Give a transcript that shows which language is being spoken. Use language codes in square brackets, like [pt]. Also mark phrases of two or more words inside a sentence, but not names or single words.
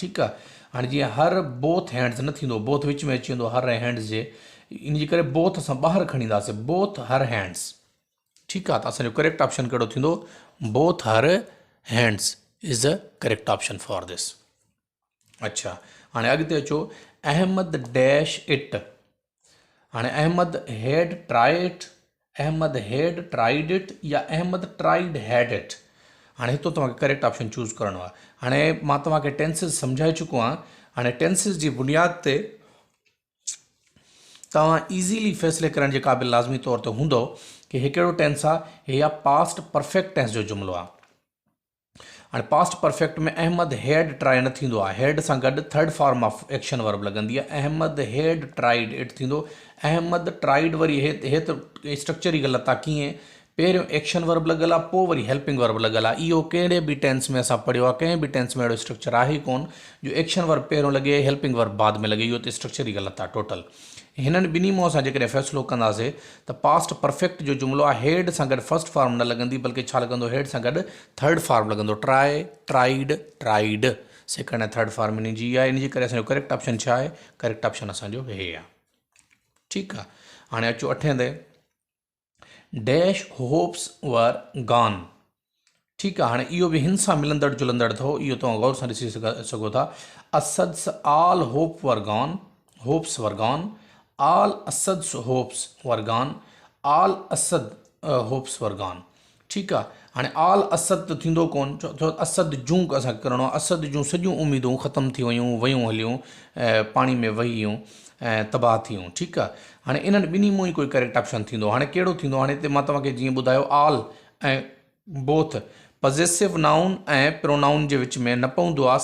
[sd] ठीकु आहे। हाणे जीअं हर बोथ हैंड्स न थींदो, बोथ विच में अची वेंदो हर हैंड्स जे, इन जे करे बोथ असां ॿाहिरि खणी ईंदासीं, [en] both her hands. [sd] ठीकु आहे। त असांजो [en] correct option [sd] कहिड़ो थींदो, [en] both her hands is the correct option for this. [sd] अच्छा, हाणे अॻिते अचो। अहमद [en] dash it. हाणे Ahmad had tried, Ahmad had tried it या Ahmad tried had it. [sd] हाणे हितो तव्हांखे [en] correct option [sd] चूज़ करिणो आहे। हाणे मां तव्हांखे टेंसिस सम्झाए चुको आहियां। हाणे टेंसिस जी बुनियाद ते तव्हां ईज़ीली फ़ैसिले करण जे क़ाबिल लाज़मी तौर ते हूंदो कि हे कहिड़ो टेंस आहे, हे या [en] past perfect tense [sd] जो जुमिलो आहे। हाणे [en] past perfect [sd] में [en] Ahmad had try [sd] न थींदो आहे, हैड सां गॾु [en] third form of action verb [sd] लॻंदी आहे। [en] Ahmad had tried it थींदो। [sd] अहमद ट्राइड वरी हे त स्ट्रक्चर ई ग़लति आहे। कीअं, पहिरियों [en] action verb [sd] लॻल आहे, पोइ वरी [en] helping verb [sd] लॻल आहे। इहो कहिड़े बि टेंस में असां पढ़ियो आहे, कंहिं बि टेंस में अहिड़ो स्ट्रक्चर आहे ई कोन जो [en] action verb [sd] पहिरियों लॻे [en] helping verb [sd] बाद में लॻे। इहो त स्ट्रक्चर ई ग़लति आहे टोटल। हिननि ॿिन्ही मां असां जेकॾहिं फ़ैसिलो कंदासीं त [en] past perfect [sd] जो जुमिलो आहे, हेड सां गॾु [en] first form [sd] न लॻंदी, बल्कि छा लॻंदो, हेड सां गॾु [en] third form [sd] लॻंदो। [en] try, tried, tried, second ऐं third form [sd] इन जी आहे। इन जे करे असांजो [en] correct option [sd] छा आहे, [en] correct option [sd] असांजो हे आहे। ठीकु आहे। हाणे अचो 8 ते। [en] dash hopes were gone. [sd] ठीकु आहे। हाणे इहो बि हिन सां मिलंदड़ जुलंदड़ अथव, इहो तव्हां गौर सां ॾिसी सघो था। [en] Asad's all hope were gone, hopes were gone. all Asad's hopes were gone, all Asad hopes were gone. [sd] ठीकु आहे। हाणे ऑल असद त थींदो कोन, छो असद जूं असांखे करिणो आहे। असद जूं सॼियूं उमेदूं ख़तमु थी वयूं हलियूं, पाणी में वही वियूं ऐं तबाह थी वियूं। ठीकु आहे। हाणे इन्हनि ॿिन्ही मां ई कोई [en] correct option [sd] थींदो। हाणे कहिड़ो थींदो, हाणे हिते मां तव्हांखे जीअं ॿुधायो, ऑल ऐं बोथ [en] possessive noun [sd] ऐं प्रोनाउन जे विच में न पवंदो आहे।